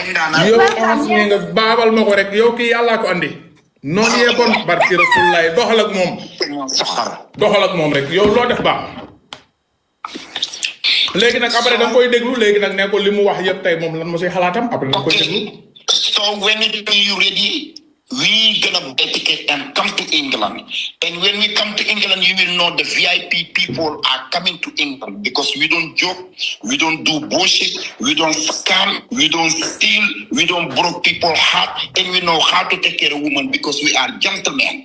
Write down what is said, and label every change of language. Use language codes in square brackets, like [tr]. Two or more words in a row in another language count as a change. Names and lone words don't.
[wo] yow enseigne nga baabal ma ko rek yow kii yàllaa ko andi noonu yee bon barki rasulullaay doxal ak moom rek yow loo def baax léegi nag après da nga koy déglu léegi nag ne ko li mu wax yëpp tey moom lan mo si xalaatam après da nga koy déglu. [en] So when you ready, we gonna buy ticket and come to England. And when we come to England, you will know the VIP people are coming to England because we don't joke, we don't do bullshit, we don't scam, we don't steal, we don't broke people heart, and we know how to take care of women because we are gentlemen.